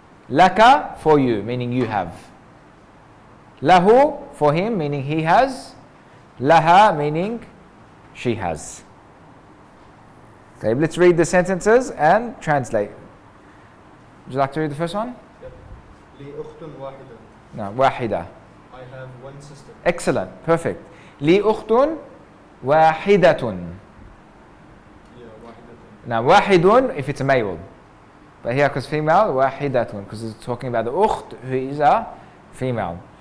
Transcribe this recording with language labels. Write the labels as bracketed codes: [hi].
[en] Laka, for you, meaning you have. Lahu, for him, meaning he has. Laha, meaning she has. Okay, let's read the sentences and translate. Would you like to read the first one? Yep. [ar] لي أخت واحدة. [en] No, [ar] واحدة. [en] I have one sister. Excellent, perfect. [ar] لي أخت واحدة. واحدة. [en] Now, wahidun if it's a male. But here, because female, wahidatun, because it's talking about the ukht, who is a female.